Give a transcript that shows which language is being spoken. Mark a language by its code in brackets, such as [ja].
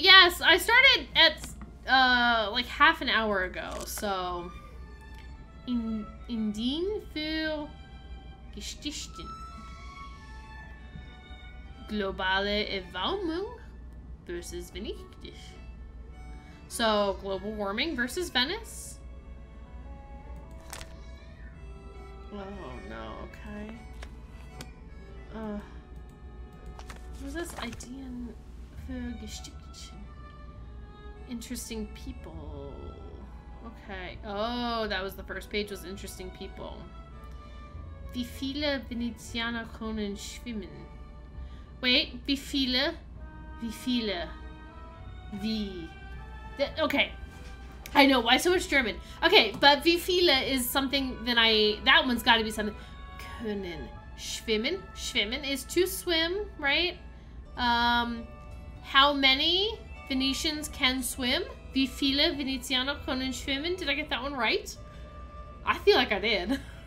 [en] Yes, I started at, like half an hour ago, so... [de] Indien für Geschichten. Globale Erwärmung versus Venice. [en] So, global warming versus Venice. Oh no, okay. What is this? [de] Ideen für Geschichten. [en] Interesting people. Okay. Oh, that was the first page, was interesting people. [de] Wie viele Venezianer können schwimmen? Wait, wie viele? Wie viele? Wie? Okay. [en] I know, why so much German? Okay, but [de] wie viele [en] is something that one's gotta be something. [de] Können schwimmen. [en] Schwimmen is to swim, right? How many Venetians can swim? [de] Wie viele Venezianer können schwimmen? [en] Did I get that one right? I feel like I did.